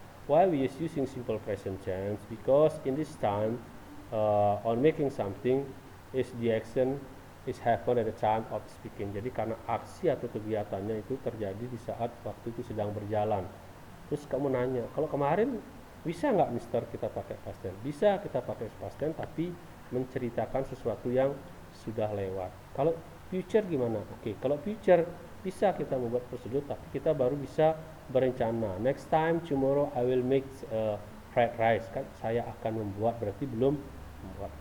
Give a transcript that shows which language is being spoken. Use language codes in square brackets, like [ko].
[en] Why we is using simple present tense? Because in this time on making something is the action is happen at the time of speaking. [id] Jadi karena aksi atau kegiatannya itu terjadi di saat waktu itu sedang berjalan. Terus kamu nanya, kalau kemarin bisa nggak Mister kita pakai past tense? Bisa kita pakai past tense, tapi menceritakan sesuatu yang sudah lewat. Kalau future gimana? Oke, kalau future bisa kita membuat prosedur, tapi kita baru bisa berencana. [en] Next time, tomorrow I will make fried rice. [id] Kan saya akan membuat, berarti belum membuat.